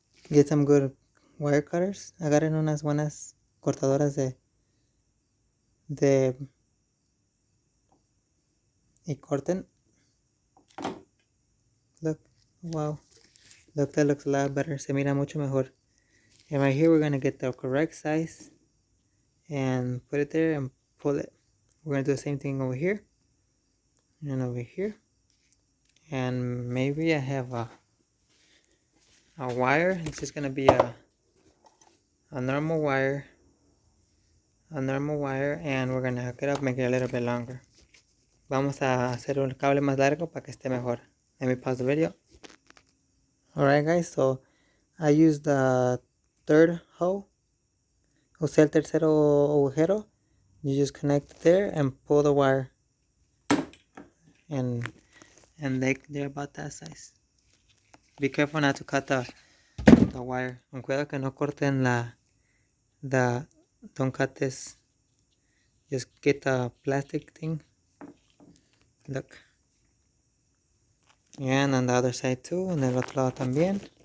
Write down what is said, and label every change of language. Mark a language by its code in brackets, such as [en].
[en] Get some good wire cutters. [es] Agarren unas buenas cortadoras y corten. [en] Look, wow. Look, that looks a lot better. [es] Se mira mucho mejor. [en] And right here, we're gonna get the correct size and put it there and pull it. We're gonna do the same thing over here and over here. And maybe I have a wire. It's just gonna be a normal wire. And we're gonna hook it up, make it a little bit longer. [es] Vamos a hacer un cable más largo para que esté mejor. [en] Let me pause the video. Alright guys, so I used the third hole. [es] Usé el tercero agujero. [en] You just connect it there and pull the wire. and they're about that size. Be careful not to cut the wire. [es] Con cuidado que no corten [en] don't cut this. Just get the plastic thing. Look. And on the other side too, [es] en el otro lado también.